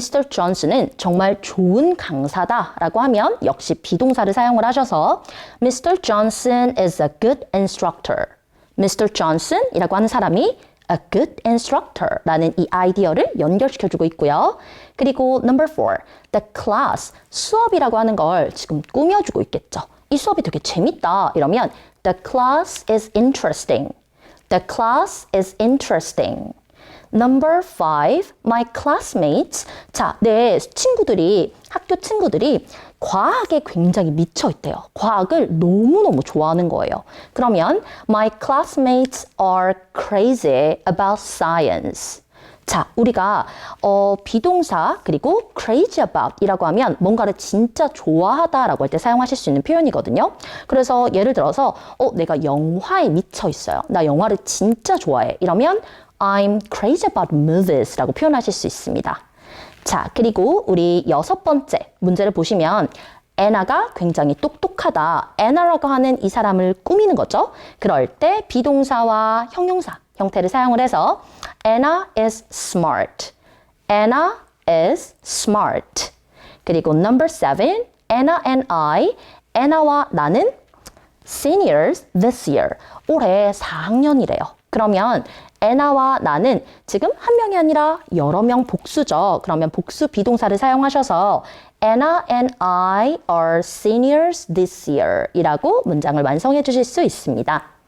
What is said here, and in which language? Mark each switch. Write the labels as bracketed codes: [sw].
[ko] Johnson은 정말 좋은 강사다라고 하면 역시 비동사를 사용을 하셔서 Mr. [en] Johnson is a good instructor. Mr. [ko] Johnson이라고 하는 사람이 [en] a good instructor [ko] 라는 이 아이디어를 연결시켜주고 있고요. 그리고 [en] number 4, the class, [ko] 수업이라고 하는 걸 지금 꾸며주고 있겠죠. 이 수업이 되게 재밌다 이러면 [en] the class is interesting. The class is interesting. Number 5, my classmates. [ko] 자, 내 친구들이, 학교 친구들이 과학에 굉장히 미쳐 있대요. 과학을 너무너무 좋아하는 거예요. 그러면 [en] my classmates are crazy about science. [ko] 자, 우리가 비동사 그리고 crazy about 이라고 하면 뭔가를 진짜 좋아하다라고 할 때 사용하실 수 있는 표현이거든요. 그래서 예를 들어서 내가 영화에 미쳐 있어요. 나 영화를 진짜 좋아해. 이러면 [en] I'm crazy about movies [ko] 라고 표현하실 수 있습니다. 자, 그리고 우리 6번째 문제를 보시면 애나가 굉장히 똑똑하다. 애나라고 하는 이 사람을 꾸미는 거죠. 그럴 때 비동사와 형용사 형태를 사용을 해서 [en] Anna is smart. Anna is smart. 그리고 number 7, Anna and I. [ko] 애나와 나는 [en] seniors this year. [ko] 올해 4학년이래요. 그러면 애나와 나는 지금 한 명이 아니라 여러 명 복수죠. 그러면 복수 비동사를 사용하셔서 [en] Anna and I are seniors this year [ko] 이라고 문장을 완성해 주실 수 있습니다.